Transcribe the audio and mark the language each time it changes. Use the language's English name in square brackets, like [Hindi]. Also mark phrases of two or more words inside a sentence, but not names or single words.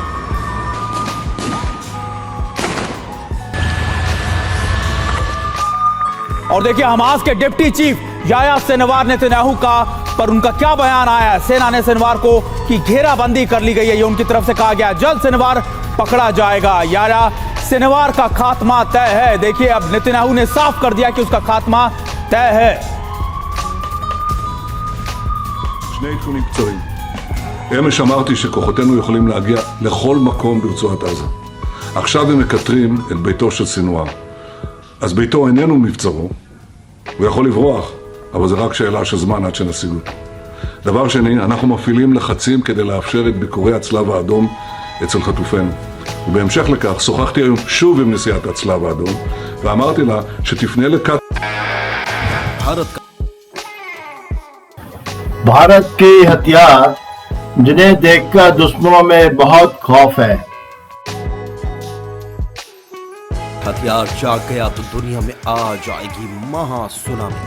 [Hindi] और देखिए हमास के [English] deputy chief [Hindi] याहिया सिनवार नेतन्याहू का पर उनका क्या बयान आया है। सेना ने सिनवार को की घेराबंदी कर ली गई है, ये उनकी तरफ से कहा गया। जल्द सिनवार पकड़ा जाएगा। याहिया सिनवार का खात्मा तय है। देखिए अब नेतन्याहू ने साफ कर दिया कि उसका खात्मा तय है। [Hebrew] שני עדכונים קצרים. אמש אמרתי שכוחותינו יכולים להגיע לכל מקום ברצועת עזה. עכשיו הם מקטרים את ביתו של סינואר. אז ביתו איננו מבצרו, הוא יכול לברוח, אבל זה רק שאלה של זמן עד שנשיג אותו. דבר שני, אנחנו מפעילים לחצים כדי לאפשר את ביקורי הצלב האדום אצל חטופינו. ובהמשך לכך שוחחתי היום שוב עם נשיאת הצלב האדום, ואמרתי לה שתפנה לקטר. [Hindi] भारत के हथियार जिन्हें देखकर दुश्मनों में बहुत खौफ है। हथियार जाग गया तो दुनिया में आ जाएगी महासुनामी।